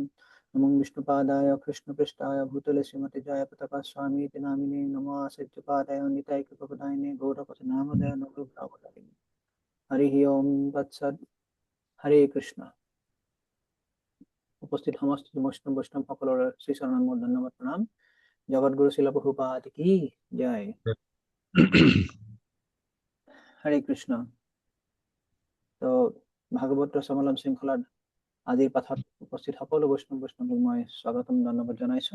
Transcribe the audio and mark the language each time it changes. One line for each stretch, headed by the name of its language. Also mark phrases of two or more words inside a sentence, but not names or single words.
Sanskrit: नमो विष्णुपादाय कृष्णपृष्ठाय भूतले श्रीमते जयप्रताप स्वामीति नामिने। नमो आश्रितपादाय निताय कृपप्रदायिने गौरपथनामोदय नमोरुद्रावतारिणे। हरिः ओम तत्सत्। हरे कृष्ण।
Assamese: উপস্থিত সমস্ত বৈষ্ণৱ সকলৰ শ্ৰীচৰণত মোৰ ধন্যবাদ প্ৰণাম। জগতগুৰু শিল প্ৰভুপাদ কি জয়।
Sanskrit: হরে কৃষ্ণ।
Assamese: তো ভাগৱত ৰসামলম শৃংখলাৰ আজিৰ পাঠত উপস্থিত সকলো বৈষ্ণৱীক মই স্বাগতম ধন্যবাদ জনাইছো।